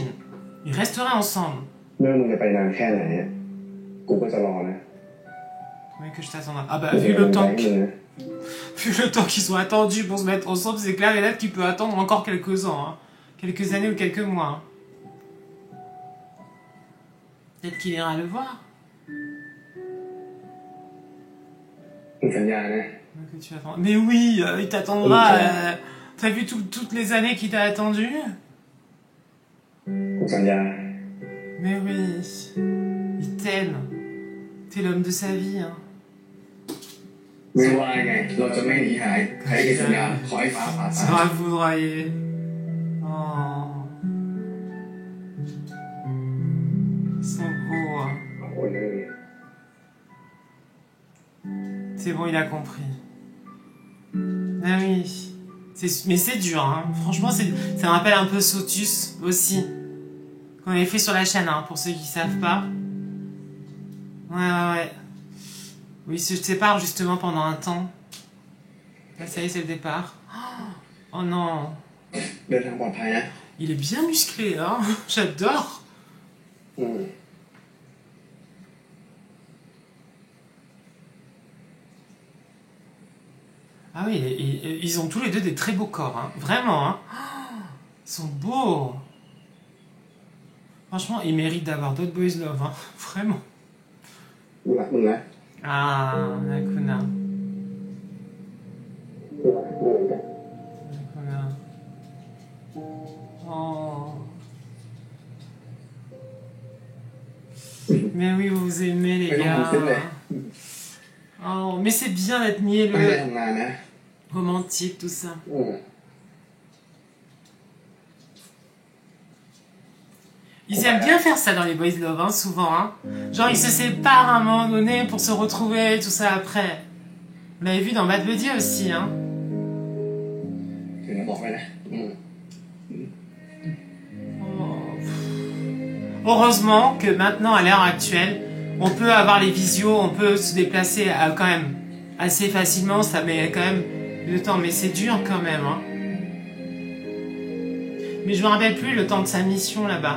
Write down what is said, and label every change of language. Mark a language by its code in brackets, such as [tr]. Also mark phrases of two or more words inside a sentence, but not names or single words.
[fr] Ils resteraient ensemble. [th] เมื่อมึงจะไปนานแค่ไหนอะกูก็จะรอนะ [fr] Oui, que je t'attendrai. Ah bah, [th] กูจะ [fr] vu [th] เป็น [fr] le [th] กำลัง [fr] temps [th] ใจให้มึงนะ [fr] vu le temps qu'ils ont attendu pour se mettre ensemble, c'est clair et net qu'il peut attendre encore quelques ans. Hein. Quelques années ou quelques mois. Hein. Peut-être qu'il ira le voir. [th] มึงสัญญานะ [fr] Que tu attends. Mais oui, il t'attendra. Ok. T'as vu toutes les années qu'il t'a attendu? [th] กูสัญญา [fr] Mais oui, il t'aime. T'es l'homme de sa vie. Hein. [th] ไม่ว่าไงเราจะไม่หนีหายใครที่สัญญาขอให้ฟ้าผ่า [fr] Ça [th] ตาย [fr] va foudroyer. Oh. Ils sont beaux. Hein. [th] โอ้ยเลย [fr] C'est bon, il a compris. Ah oui. Mais c'est dur, hein. Franchement, ça me rappelle un peu Sotus aussi. Qu'on avait fait sur la chaîne, hein, pour ceux qui savent pas. Ouais. Oui, ils se séparent justement pendant un temps. Là, ça y est, c'est le départ. Oh non. [th] เดินทางปลอดภัยนะ [fr] Il est bien musclé, hein. J'adore. อืม Ah oui, ils ont tous les deux des très beaux corps, hein. Vraiment, hein. Ils sont beaux. Franchement, ils méritent d'avoir d'autres [en] boys love, [fr] hein. Vraiment. [th] กูรักมึงนะ [fr] Ah, Nakuna. [th] กูรักมึงเหมือนกัน [fr] Nakuna. Oh. Mais oui, vous vous aimez, les [th] ไม่ต้อง [fr] gars. [th] ทำขึ้นเลย [fr] Oh, mais c'est bien d'être [th] ไม่ได้ [fr] mielleux, [th] ทำงานนะ [fr] romantique, tout ça. อืม Ils aiment bien faire ça dans les [en] boys love, [fr] hein, souvent. Hein. Genre, ils se séparent à un moment donné pour se retrouver, tout ça après. Vous l'avez vu dans Bad Buddy aussi, hein. [th] ถึงจะบอกไว้นะอืม [fr] Oh. Heureusement que maintenant, à l'heure actuelle, on peut avoir les visios, on peut se déplacer quand même assez facilement. Ça met quand même le temps, mais c'est dur quand même. Hein. Mais je me rappelle plus le temps de sa mission là-bas.